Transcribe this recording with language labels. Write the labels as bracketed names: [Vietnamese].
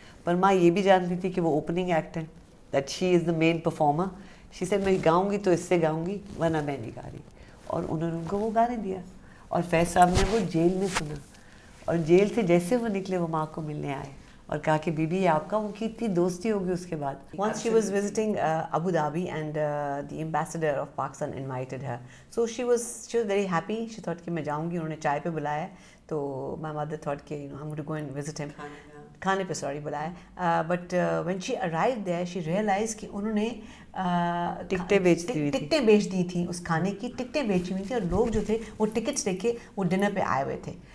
[Urdu] پر ماں یہ بھی جانتی تھی کہ وہ اوپننگ ایکٹ ہے, [English] That she is the main performer. [Urdu] شی سے میں گاؤں گی تو اس سے گاؤں گی, ورنہ میں نہیں گا رہی. اور انہوں نے ان کو وہ گانے دیا, اور فیض صاحب نے وہ جیل میں سنا, اور جیل سے جیسے وہ نکلے وہ ماں کو ملنے آئے اور کہا کہ بی بی آپ کا, ان کی اتنی دوستی ہوگی اس کے بعد. [English] Once she was visiting Abu Dhabi, and the ambassador of Pakistan invited her. So she was very happy. She thought [Urdu] کہ میں جاؤں گی, انہوں نے چائے پہ بلایا, تو [English] my mother thought کہ I'm going to go and visit him. [Urdu] کھانے پہ سوری بلایا. [English] But when she arrived there, she realized [Urdu] کہ انہوں نے ٹکٹیں بیچ دی تھیں, اس کھانے کی ٹکٹیں بیچی ہوئی تھیں, اور لوگ جو تھے وہ ٹکٹس لے کے وہ ڈنر پہ آئے ہوئے تھے.